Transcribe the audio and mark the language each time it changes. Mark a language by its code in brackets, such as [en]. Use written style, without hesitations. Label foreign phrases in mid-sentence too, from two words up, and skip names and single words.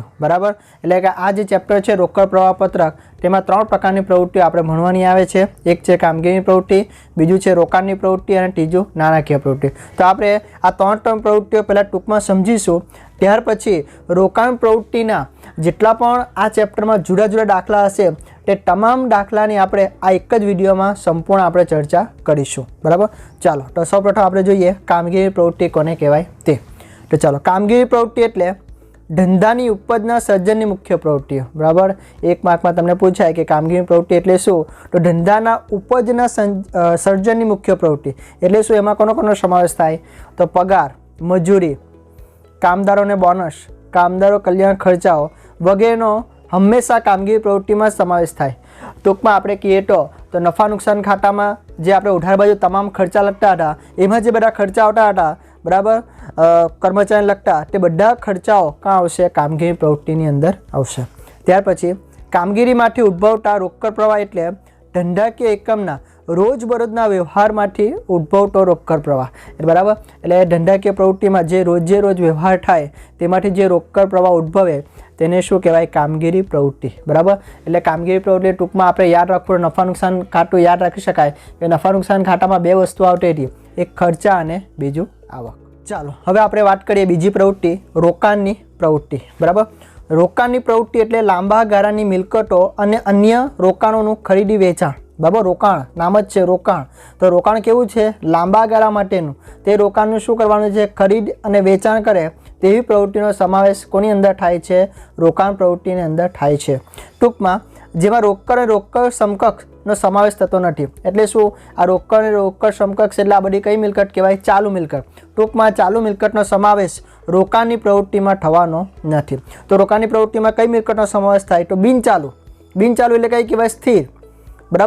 [gu] બરાબર, એટલે કે આ જે ચેપ્ટર છે રોકડ પ્રવાહ પત્રક તેમાં 3 પ્રકારની પ્રવૃત્તિઓ આપણે ભણવાની આવે છે। એક છે કામગીરી પ્રવૃત્તિ, બીજું છે રોકાણની પ્રવૃત્તિ અને ત્રીજું નાણાકીય પ્રવૃત્તિ। તો આપણે આ 3 પ્રવૃત્તિઓ પહેલા ટૂંકમાં સમજીશું, ત્યાર પછી રોકાણ પ્રવૃત્તિના જેટલા પણ આ ચેપ્ટરમાં જુદા જુદા દાખલા હશે તે તમામ દાખલાની આપણે આ એક જ વિડિયોમાં સંપૂર્ણ આપણે ચર્ચા કરીશું। બરાબર, ચાલો તો સૌપ્રથમ આપણે જોઈએ કામગીરી પ્રવૃત્તિ કોને કહેવાય તે। તો ચલો કામગીરી પ્રવૃત્તિ એટલે ધંધાની ઉપજના સર્જનની મુખ્ય પ્રવૃત્તિઓ। બરાબર, 1 માર્ક મેં તમને પૂછાય કે કામગીરી પ્રવૃત્તિ એટલે શું? તો ધંધાના ઉપજના સર્જનની મુખ્ય પ્રવૃત્તિ એટલે શું? એમાં કોનો કોનો સમાવેશ થાય? તો પગાર, મજૂરી, કામદારોને બોનસ, કામદારો કલ્યાણ ખર્ચાઓ વગેરેનો હંમેશા કામગીરી પ્રવૃત્તિ મેં સમાવેશ થાય। ટૂંકમાં આપણે કહીએ તો નફા નુકસાન ખાતા મેં જે આપણે ઉધાર બાજુ તમામ ખર્ચા લગતા હતા એમાં જે બધા ખર્ચા આવતા હતા બરાબર કર્મચારી લગતા તે બધા ખર્ચાઓ ક્યાં આવશે? કામગીરી પ્રવૃત્તિની અંદર આવશે. ત્યાર પછી કામગીરીમાંથી ઉદ્ભવતા રોકડ પ્રવાહ એટલે ધંધાકીય એકમના રોજબરોજના વ્યવહારમાંથી ઉદ્ભવતો રોકડ પ્રવાહ। બરાબર, એટલે ધંધાકીય પ્રવૃત્તિમાં જે રોજે રોજ વ્યવહાર થાય તેમાંથી જે રોકડ પ્રવાહ ઉદ્ભવે તેને શું કહેવાય? કામગીરી પ્રવૃત્તિ। બરાબર, એટલે કામગીરી પ્રવૃત્તિ ટૂંકમાં આપણે યાદ રાખવું નફા નુકસાન ખાતું યાદ રાખી શકાય કે નફા નુકસાન ખાતામાં 2 વસ્તુ આવતી હતી, એક ખર્ચા અને બીજું આવક। ચાલો હવે આપણે વાત કરીએ બીજી પ્રવૃત્તિ રોકાણની પ્રવૃત્તિ। બરાબર, રોકાણની પ્રવૃત્તિ એટલે લાંબા ગાળાની મિલકતો અને અન્ય રોકાણોનું ખરીદી વેચાણ। બરાબર, રોકાણ નામ જ છે રોકાણ। તો રોકાણ કેવું છે? લાંબા ગાળા માટેનું। તે રોકાણનું શું કરવાનું છે? ખરીદ અને વેચાણ કરે તેવી પ્રવૃત્તિનો સમાવેશ કોની અંદર થાય છે? રોકાણ પ્રવૃત્તિની અંદર થાય છે। ટૂંકમાં જેમાં રોકડ સમકક્ષ મિલકતનો સમાવેશ થતો નથી. એટલે શું? આ રોકડ અને રોકડ સમકક્ષ એટલે આ બધી કઈ મિલકત કહેવાય? ચાલુ મિલકત. ટૂંકમાં ચાલુ મિલકતનો સમાવેશ રોકાણની પ્રવૃત્તિમાં થવાનો નથી. તો રોકાણની પ્રવૃત્તિમાં કઈ મિલકતનો સમાવેશ થાય? તો બિનચાલુ. બિનચાલુ એટલે કઈ કહેવાય? સ્થિર. બરાબર.